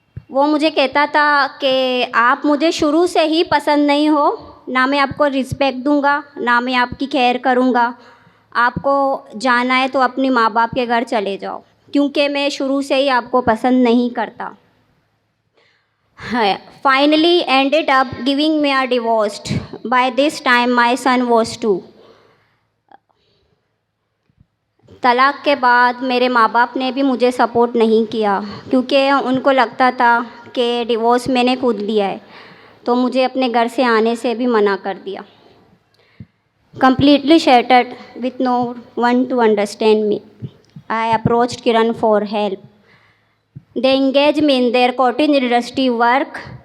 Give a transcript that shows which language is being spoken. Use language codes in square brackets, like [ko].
[hi] वो मुझे कहता था कि आप मुझे शुरू से ही पसंद नहीं हो, ना मैं आपको रिस्पेक्ट दूंगा, ना मैं आपकी खैर करूंगा। आपको जाना है तो अपनी माँ बाप के घर चले जाओ, क्योंकि मैं शुरू से ही आपको पसंद नहीं करता। [en] Finally ended up giving me a divorce. By this time my son was 2. [hi] तलाक़ के बाद मेरे माँ बाप ने भी मुझे सपोर्ट नहीं किया, क्योंकि उनको लगता था कि डिवोर्स मैंने खुद लिया है, तो मुझे अपने घर से आने से भी मना कर दिया। [en] Completely shattered with no one to understand me, I approached Kiran for help. They engaged me in their cottage industry work.